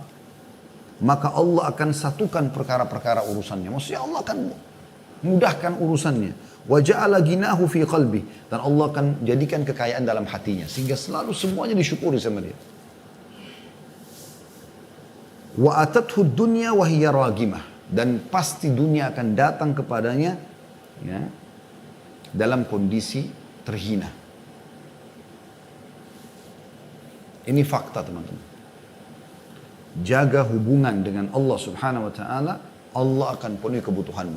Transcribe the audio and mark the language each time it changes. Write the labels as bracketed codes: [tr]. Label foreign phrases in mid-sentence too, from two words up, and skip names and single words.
[ms] Maka Allah akan satukan perkara-perkara urusannya. Maksudnya Allah akan mudahkan urusannya. [ar] وجعل غناه في قلبه, [ms] dan Allah akan jadikan kekayaan dalam hatinya sehingga selalu semuanya disyukuri sama dia. [ar] وأتته الدنيا وهي راغمة, [id] dan pasti dunia akan datang kepadanya ya, dalam kondisi terhina. Ini fakta teman-teman. Jaga hubungan dengan Allah Subhanahu wa taala, Allah akan penuhi kebutuhanmu.